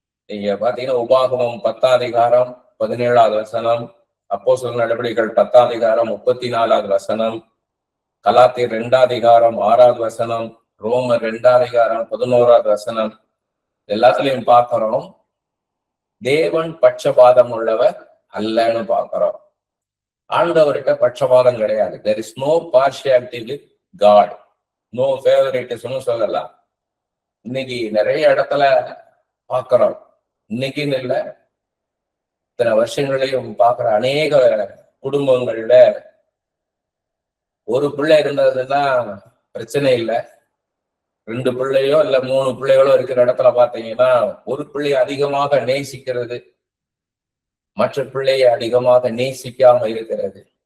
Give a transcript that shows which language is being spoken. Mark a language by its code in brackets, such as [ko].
[ta] நீங்க பாத்தீங்கன்னா உபாகமம் 10 17 வசனம், அப்போஸ்தலர் நடவடிக்கைகள் 10 34 வசனம், கலாத்தியர் 2 6 வசனம், ரோமர் 2 11 வசனம், எல்லாத்துலயும் பார்க்கிறோம் தேவன் பட்சபாதம் உள்ளவர் அல்லன்னு பார்க்கிறோம். ஆண்டவர்கிட்ட பட்சபாதம் கிடையாது. [en] there is no partiality with God, no favoritism சொல்லலாம். [ta] இன்னைக்கு நிறைய இடத்துல பார்க்கிறோம். இன்னைக்குன்னு இல்லை, இத்தனை வருஷங்களையும் பார்க்கிற அநேக குடும்பங்கள்ல ஒரு பிள்ளை இருந்ததுன்னா பிரச்சனை இல்லை, 2 பிள்ளையோ இல்ல 3 பிள்ளைகளோ இருக்கிற இடத்துல பாத்தீங்கன்னா ஒரு பிள்ளையை அதிகமாக நேசிக்கிறது, மற்ற பிள்ளையை அதிகமாக நேசிக்காம இருக்கிறது.